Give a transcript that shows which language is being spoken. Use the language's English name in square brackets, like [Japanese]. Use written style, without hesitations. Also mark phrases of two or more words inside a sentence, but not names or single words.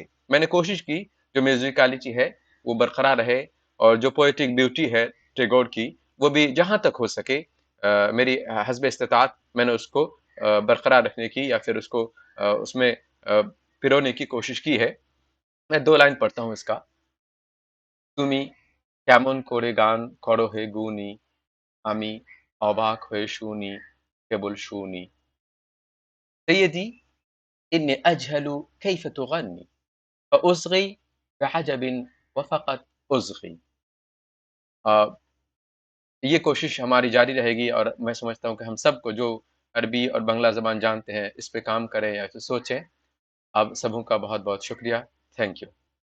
[Urdu] میں نے کوشش کی جو میوزیکالٹی ہے وہ برقرار رہے، اور جو [English] poetic beauty [Urdu] ہے ٹیگور کی وہ بھی جہاں تک ہو سکے میری حسب استطاعت میں نے اس کو برقرار رکھنے کی یا پھر اس کو اس میں پرونے کی کوشش کی ہے. میں 2 لائن پڑھتا ہوں اس کا. [Bangla] تمی কেমন করে গান করো হে গুনি, আমি অবাক হয়ে শুনি, কেবল শুনি. [Arabic] سيدي إني أجهل كيف تغني فأصغي بعجب وفقط أصغي. [Urdu] یہ کوشش ہماری جاری رہے گی، اور میں سمجھتا ہوں کہ ہم سب کو جو عربی اور بنگلہ زبان جانتے ہیں اس پہ کام کریں یا پھر سوچیں. آپ سبوں کا بہت بہت شکریہ. [English] thank you.